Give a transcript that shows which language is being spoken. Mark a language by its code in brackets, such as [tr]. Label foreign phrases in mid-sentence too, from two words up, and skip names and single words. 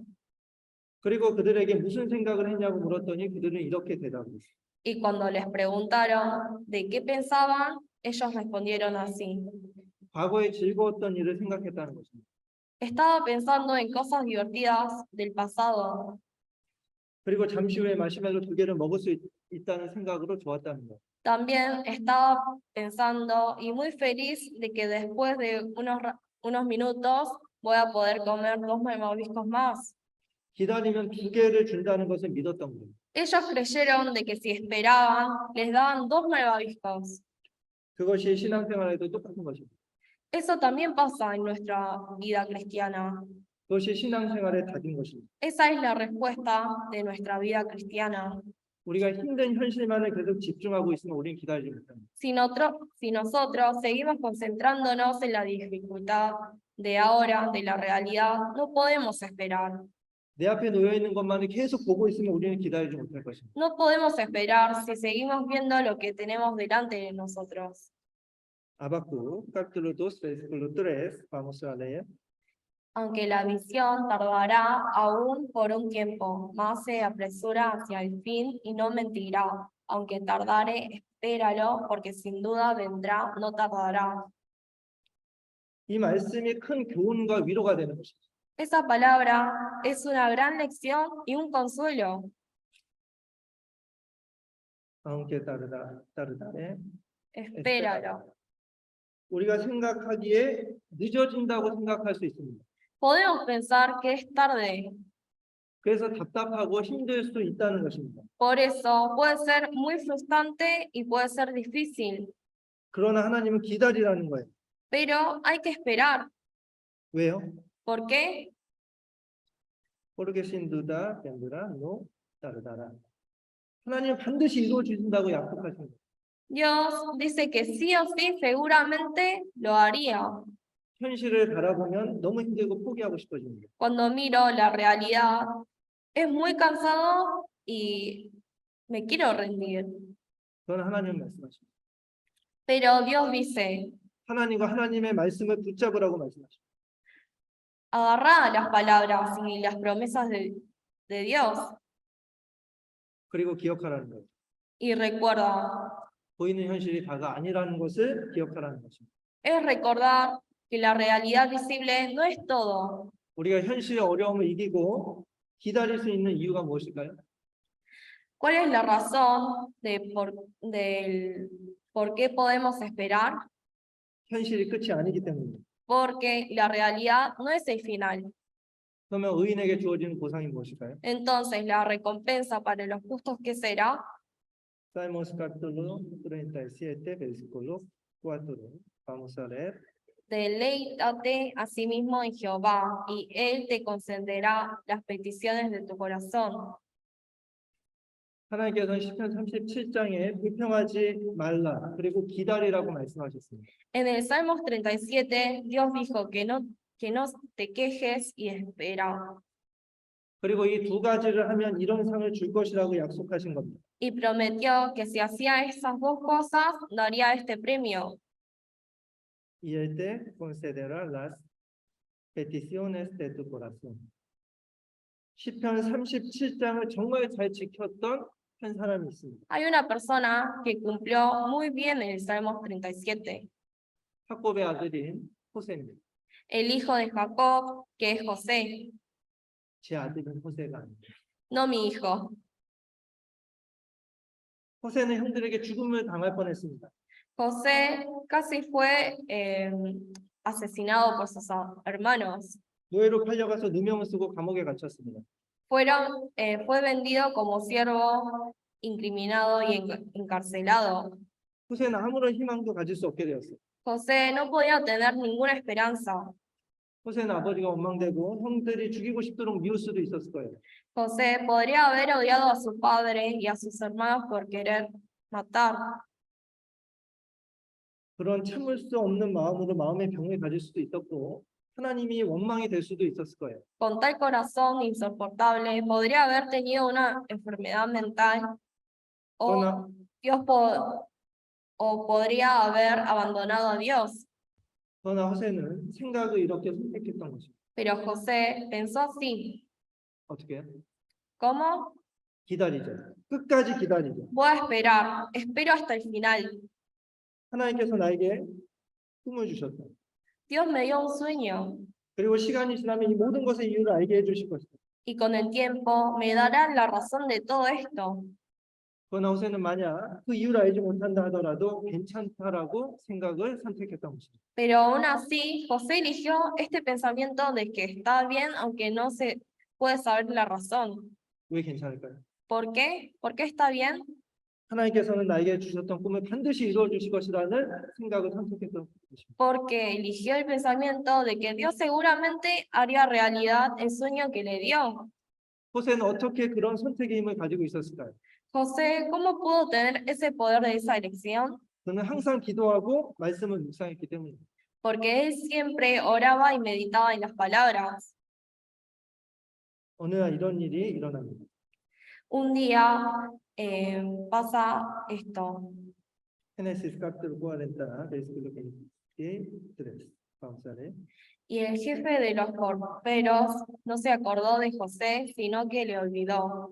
[ko] 그리고 그들에게 무슨 생각을 했냐고 물었더니 그들은 이렇게 대답했어요. [es] Y cuando les preguntaron de qué pensaban, ellos respondieron así. [ko] 과거에 즐거웠던 일을 생각했다는 것입니다. [es] Estaba pensando en cosas divertidas del pasado. [ko] 그리고 잠시 후에 마시멜로 2개를 먹을 수 있다는 생각으로 좋았다는 거예요. [es] También estaba pensando y muy feliz de que después de unos minutos voy a poder comer 2 malvaviscos más. [ko] 기다리면 2개를 준다는 것을 믿었던 거예요. [es] Ellos creyeron de que si esperaban, les daban 2 malvaviscos. [ko] 그것이 신앙생활에도 똑같은 것입니다. [es] Eso también pasa en nuestra vida cristiana. [ko] 그것이 신앙생활의 답인 것입니다. [es] Esa es la respuesta de nuestra vida cristiana. [ko] 우리가 힘든 현실만을 계속 집중하고 있으면 우리는 기다리지 못합니다. [es] Si nosotros seguimos concentrándonos en la dificultad de ahora, de la realidad, no podemos esperar. [ko] 내 앞에 놓여 있는 것만을 계속 보고 있으면 우리는 기다리지 못할 것입니다. [es] No podemos esperar si seguimos viendo lo que tenemos delante de nosotros. Habacuc, capítulo 2, versículo 3, vamos a leer. Aunque la visión tardará aún por un tiempo, mas se apresura hacia el fin y no mentirá. Aunque tardare, espéralo, porque sin duda vendrá, no tardará. [ko] 이 말씀이 큰 교훈과 위로가 되는 것입니다. [es] Esa palabra es una gran lección y un consuelo. [ko] aunque 따르다에 [es] Espéralo. [ko] 우리가 생각하기에 늦어진다고 생각할 수 있습니다. [es] Podemos pensar que es tarde. [ko] 그래서 답답하고 힘들 수 있다는 것입니다. [es] Por eso puede ser muy frustrante y puede ser difícil. [ko] 그러나 하나님은 기다리라는 거예요. [es] Pero hay que esperar. [ko] 왜요? [es] ¿Por qué? porque sin duda vendrá, no tardará. [ko] 하나님은 반드시 이루어 주신다고 약속하십니다. [es] Dios dice que sí o sí seguramente lo haría. [ko] 현실을 바라보면 너무 힘들고 포기하고 싶어집니다. [es] Cuando miro la realidad, es muy cansado y me quiero rendir. [ko] 그건 하나님 말씀하십니다. [es] Pero Dios dice, [ko] 하나님과 하나님의 말씀을 붙잡으라고 말씀하십니다. [es] agarrá las palabras y las promesas de Dios [ko] 그리고 기억하라는 거예요. [es] y recuerda. [ko] 보이는 현실이 다가 아니라는 것을 기억하라는 것입니다. [es] Es recordar que la realidad visible no es todo. [ko] 우리가 현실의 어려움을 이기고 기다릴 수 있는 이유가 무엇일까요? [es] ¿Cuál es la razón por qué podemos esperar? [ko] 현실이 끝이 아니기 때문입니다. [es] Porque la realidad no es el final. [ko] 그러면 의인에게 주어지는 보상이 무엇일까요? [es] Entonces, la recompensa para los justos, ¿qué será? Salmos capítulo 37, versículo 4. Vamos a leer. Deleítate a sí mismo en Jehová, y Él te concederá las peticiones de tu corazón. [ko] 하나님께서는 시편 37장에 불평하지 말라 그리고 기다리라고 말씀하셨습니다. [es] En el Salmos 37, Dios dijo que no te quejes y espera. [ko] 그리고 이 두 가지를 하면 이런 상을 줄 것이라고 약속하신 겁니다. [es] Y prometió que si hacía esas dos cosas, daría este premio. Y él te concederá las peticiones de tu corazón. [ko] 시편 37장을 정말 잘 지켰던 한 사람이 있습니다. [es] Hay una persona que cumplió muy bien el Salmos 37, [ko] 야곱의 아들인 호세입니다. [es] el hijo de Jacob, que es José, [ko] 제 아들은 호세가 아닙니다. [es] no mi hijo. [ko] 호세는 형들에게 죽음을 당할 뻔했습니다. [es] José casi fue asesinado por sus hermanos. [ko] 노예로 팔려가서 누명을 쓰고 감옥에 갇혔습니다. [es] Fue vendido como siervo, incriminado y encarcelado. [ko] 호세는 아무런 희망도 가질 수 없게 되었어요. [es] José no podía tener ninguna esperanza. [ko] 호세는 아버지가 원망되고 형들이 죽이고 싶도록 미울 수도 있었을 거예요. [es] José podría haber odiado a su padre y a sus hermanos por querer matar. [ko] 그런 참을 수 없는 마음으로 마음의 병을 가질 수도 있었고 하나님이 원망이 될 수도 있었을 거예요. [es] Con tal corazón insoportable, podría haber tenido una enfermedad mental o [ko] 그러나 [es] o podría haber abandonado a Dios. [ko] 그러나 호세는 생각을 이렇게 선택했던 것입니다. [es] Pero José pensó así, [ko] 어떻게 해요? [es] ¿cómo? [ko] 기다리죠. 끝까지 기다리죠. [es] Voy a esperar, espero hasta el final. [ko] 하나님께서 나에게 꿈을 주셨다. [es] Dios me dio un sueño [ko] 그리고 시간이 지나면 이 모든 것의 이유를 알게 해주실 것이다. [es] y con el tiempo me darán la razón de todo esto. [ko] 그러나 호세는 만약 그 이유를 알지 못한다 하더라도 괜찮다라고 생각을 선택했던 것입니다. [es] Pero aún así, José eligió este pensamiento de que está bien aunque no se puede saber la razón. [ko] 왜 괜찮을까요? [es] ¿Por qué? ¿Por qué está bien? [ko] 하나님께서는 나에게 주셨던 꿈을 반드시 이루어 주실 것이라는 생각을 선택했던 것입니다. [es] Porque eligió el pensamiento de que Dios seguramente haría realidad el sueño que le dio. [ko] 호세는 어떻게 그런 선택의 힘을 가지고 있었을까요? [es] José, ¿cómo pudo tener ese poder de esa elección? [ko] 그는 항상 기도하고 말씀을 묵상했기 때문입니다. [es] Porque él siempre oraba y meditaba en las palabras. [ko] 어느 날 이런 일이 일어납니다. [es] Un día pasa esto. Génesis capítulo 40, versículo 23. Vamos a leer. Y el jefe de los porteros no se acordó de José, sino que le olvidó.